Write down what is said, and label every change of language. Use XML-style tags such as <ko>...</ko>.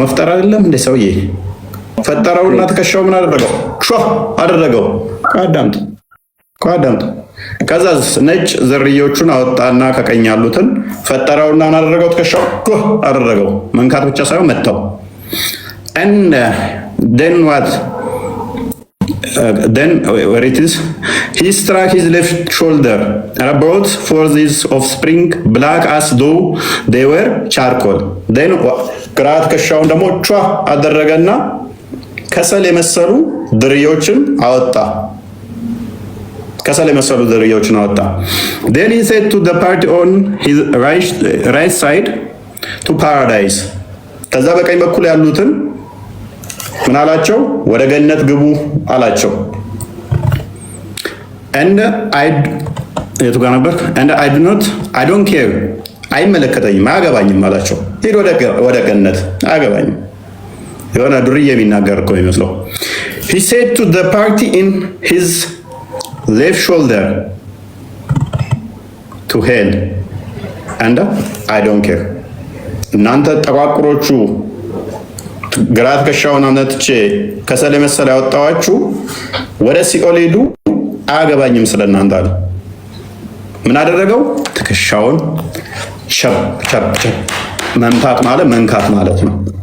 <am>መፍጠር አይደለም እንደ ሰውዬ ፈጠረውና ትከሻው ምን አደረገው? አደረገው። አዳምጥ። ከዛስ ነጭ ዝርያዎቹን አወጣና ከቀኝ ያሉትን ፈጠረውና ምን አደረገው? ትከሻው አደረገው። መንካት ብቻ ሳይሆን መታው።</am> <en>and then what then where it is, he struck his left shoulder and brought forth his offspring black as though they were charcoal.</en> <am>Then ግራ ትከሻውን ደግሞ ቿ አደረገና ከሰል የመሰሉ ድርዮችን አወጣ። ከሰል የመሰሉ ድርዮችን አወጣ።</am> <en>Then he said to the party on his right side to paradise.</en> <am>ከዛ በቀኝ በኩል ያሉትን ምን አላቸው? ወደ ገነት ግቡ አላቸው። and የቱ ጋር ነበር?</am> <en>and I don't care</en> <am>አይመለከተኝም፣ አያገባኝም አላቸው። ሂድ ወደ ገነት፣ አያገባኝም። የሆነ ዱርዬ የሚናገር እኮ የሚመስለው።</am> <en>he said to the party in his left shoulder to hell and I don't care.</en> <am>እናንተ ጠቋቁሮቹ ግራ ትከሻውን አነጥቼ ከሰል የመሰለ ያወጣኋችሁ ወደ ሲኦል ሂዱ፣ አያገባኝም ስለናንተ አለ። ምን አደረገው? ትከሻውን ቸብ መምታት ማለት መንካት ማለት ነው።</am>